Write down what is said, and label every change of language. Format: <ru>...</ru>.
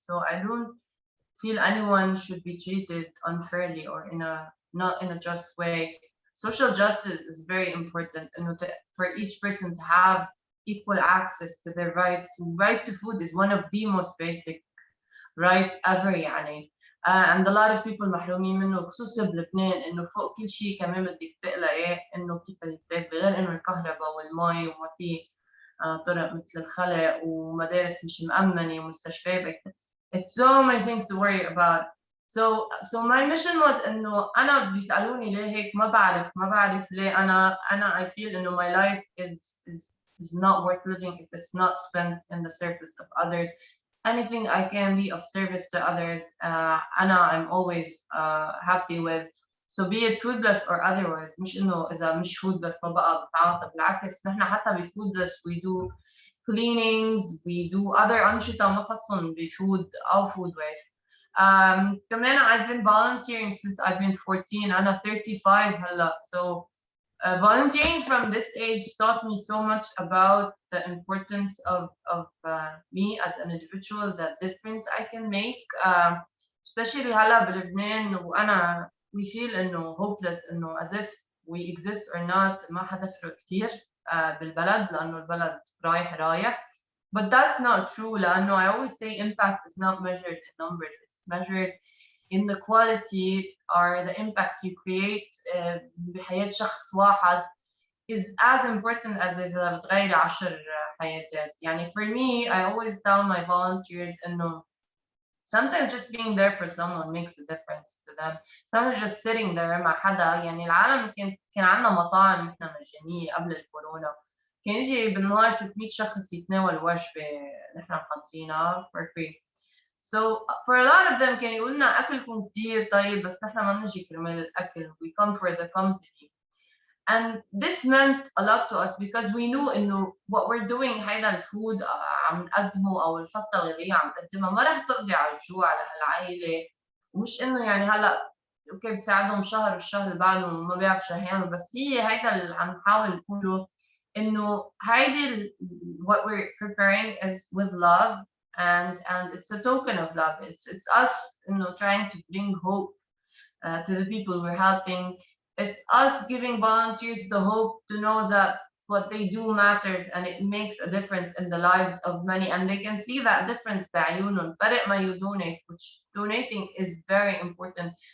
<en>So I don't feel anyone should be treated unfairly or not in a just way. Social justice is very important, and for each person to have equal access to their rights. Right to food is one of the most basic rights ever يعني. and a lot of people</en> <ar>محرومين منه، خصوصا بلبنان، انه فوق كل شيء كمان بدك تقلقي انه كيف بدك تاكلي، غير انه الكهرباء والمي وما في طرق مثل الخلق ومدارس مش مأمنة ومستشفيات.</ar> <en>It's so many things to worry about. So my mission was</en> <ar>انه انا بيسألوني ليه هيك، ما بعرف ليه انا</ar> <en>I feel انه my life is not worth living if it's not spent in the service of others. Anything I can be of service to others, I'm always happy with. So be it FoodBlessed or otherwise.</en> <ar>مش إنه إذا مش FoodBlessed ما بقى بتعاطى، بالعكس نحن حتى ب FoodBlessed</ar> <en>we do cleanings, we do other</en> <ar>أنشطة ما خصهم بfood أو food waste. كمان</ar> <en>I've been volunteering since I've been 14.</en> <ar>أنا 35 هلا.</ar> <en>So volunteering from this age taught me so much about the importance of me as an individual, the difference I can make, especially هلا بلبنان وأنا we feel إنه hopeless، إنه as if we exist or not</en> <ar>ما حدا فرق كتير بالبلد، لأنه البلد رايح.</ar> <en>But that's not true، لأنه I always say impact is not measured in numbers, it's measured in the quality or the impact you create</en> <ar>بحياة شخص واحد</ar> <en>is as important as</en> <ar>إذا بتغير 10 حياتات.</ar> <en>يعني for me, I always tell my volunteers إنه sometimes just being there for someone makes a difference to them. Sometimes just sitting there</en> <ar>مع حدا. يعني العالم كان عندنا مطاعم نحن مجانية قبل الكورونا، كان يجي بالنهار 600 شخص يتناول وجبة نحن محضرينها for free.</ar> <en>So for a lot of them</en> <ar>كان يقولوا لنا أكلكم كتير طيب، بس نحن ما بنجي كرمال الأكل.</ar> <en>We come for the company. And this meant a lot to us because we knew</en> <ar>إنه what we're doing هيدا الفود عم نقدمه أو الحصة الغذائية عم نقدمها ما راح تقضي على الجوع لهالعائلة، ومش إنه يعني هلا أوكي بتساعدهم شهر والشهر اللي بعده ما بيعرف شو هيعمل، بس هي هيدا اللي عم نحاول نقوله، إنه هيدي</ar> <en>what we're preparing is with love and it's a token of love. It's us إنه trying to bring hope to the people we're helping. It's us giving volunteers the hope to know that what they do matters and it makes a difference in the lives of many, and they can see that difference</en> <ar>بعيونهم.</ar> <en>فرق ما you donate, which donating is very important.</en>